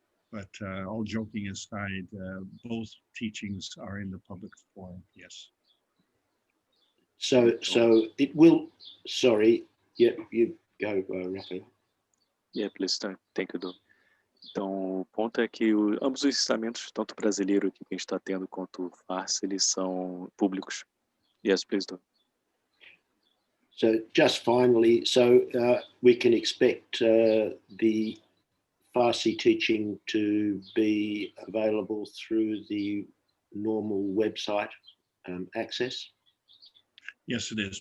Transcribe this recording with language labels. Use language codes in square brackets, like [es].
[en] But all joking aside, both teachings are in the public forum, yes. So it will, sorry, yeah, you go, Raphael. Yeah, please, thank you, Doug. [pt] Então, o ponto é que ambos os ensinamentos, tanto brasileiro aqui que a gente está tendo, quanto o Farsi, eles são públicos. [en] Yes, please, Doug. So just finally, we can expect the Farsi teaching to be available through the normal website access? Yes, it is.